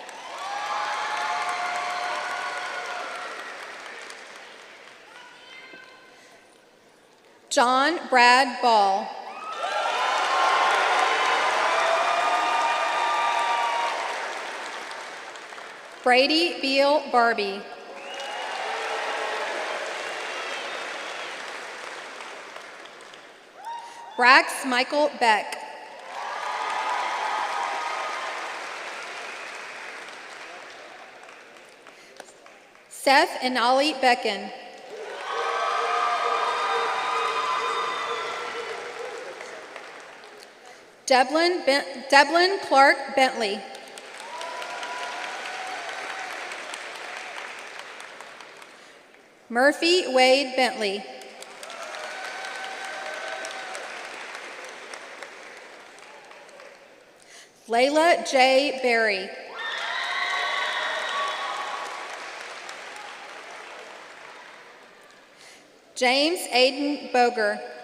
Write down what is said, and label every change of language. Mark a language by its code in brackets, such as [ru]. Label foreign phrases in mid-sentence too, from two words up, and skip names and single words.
[en] John Brad Ball. Brady Beal Barbie. Brax Michael Beck. Seth Inali Becken. Devlin Clark Bentley. Murphy Wade Bentley. Layla J. Berry. James Aiden Boger.